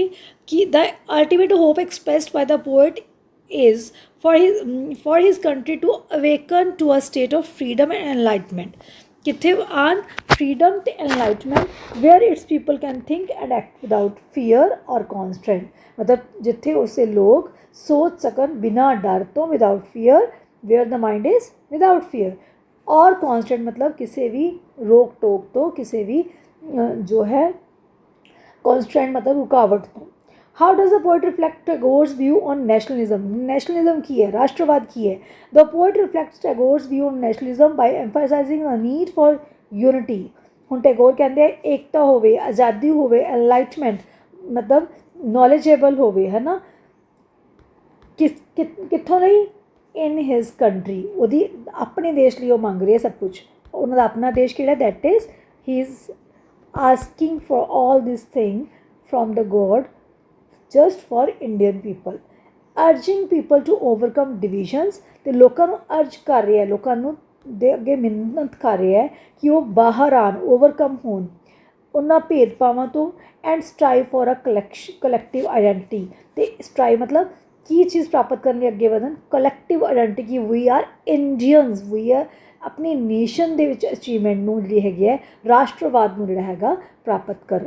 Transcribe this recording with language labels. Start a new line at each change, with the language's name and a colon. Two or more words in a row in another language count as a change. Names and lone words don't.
English: ਕਿ the ultimate hope expressed by the poet is for his country to awaken to a state of freedom and enlightenment।
Punjabi: ਕਿੱਥੇ ਆਉਣ?
English: freedom ਤੇ enlightenment, where its people can think and act without fear or constraint।
Punjabi: ਮਤਲਬ ਜਿੱਥੇ ਉਸੇ ਲੋਕ ਸੋਚ ਸਕਣ ਬਿਨਾਂ ਡਰ ਤੋਂ,
English: without fear, where the mind is without fear,
Punjabi: और constraint ਮਤਲਬ ਕਿਸੇ ਵੀ ਰੋਕ ਟੋਕ ਤੋਂ, ਕਿਸੇ ਵੀ ਜੋ ਹੈ constraint ਮਤਲਬ ਰੁਕਾਵਟ ਤੋਂ।
English: How does the poet reflect Tagore's view on nationalism?
Punjabi: Nationalism ਕੀ ਹੈ? ਰਾਸ਼ਟਰਵਾਦ ਕੀ ਹੈ?
English: The poet reflects Tagore's view on nationalism by emphasizing the need for unity।
Punjabi: ਹੁਣ ਟੈਗੋਰ ਕਹਿੰਦੇ ਆ ਏਕਤਾ ਹੋਵੇ, ਆਜ਼ਾਦੀ ਹੋਵੇ, ਐਨਲਾਈਟਮੈਂਟ ਮਤਲਬ ਨੌਲੇਜੇਬਲ ਹੋਵੇ, ਹੈ ਨਾ। ਕਿੱਥੋਂ ਲਈ?
English: in his country,
Punjabi: ਉਹਦੀ ਆਪਣੇ ਦੇਸ਼ ਲਈ ਉਹ ਮੰਗ ਰਿਹਾ ਸਭ ਕੁਛ। ਉਹਨਾਂ ਦਾ ਆਪਣਾ ਦੇਸ਼ ਕਿਹੜਾ?
English: that is he is asking for all this thing from the God just for Indian people, urging people to overcome divisions।
Punjabi: ਤੇ ਲੋਕਾਂ ਨੂੰ ਅਰਜ ਕਰ ਰਿਹਾ, ਲੋਕਾਂ ਨੂੰ ਦੇ ਅੱਗੇ ਮਿਹਨਤ ਕਰ ਰਿਹਾ ਹੈ ਕਿ ਉਹ ਬਾਹਰ ਆਉਣ, ਓਵਰਕਮ ਹੋਣ ਉਹਨਾਂ ਭੇਦਭਾਵਾਂ ਤੋਂ,
English: and strive for a collective identity.
Punjabi: ਅਤੇ ਸਟਰਾਈਵ ਮਤਲਬ ਕੀ ਚੀਜ਼ ਪ੍ਰਾਪਤ ਕਰਨ ਲਈ ਅੱਗੇ ਵਧਣ?
English: collective identity,
Punjabi: ਕਿ
English: we are Indians, we are
Punjabi: ਆਪਣੀ ਨੇਸ਼ਨ ਦੇ ਵਿੱਚ ਅਚੀਵਮੈਂਟ ਨੂੰ ਜਿਹੜੀ ਹੈਗੀ ਹੈ, ਰਾਸ਼ਟਰਵਾਦ ਨੂੰ ਜਿਹੜਾ ਹੈਗਾ ਪ੍ਰਾਪਤ ਕਰਨ।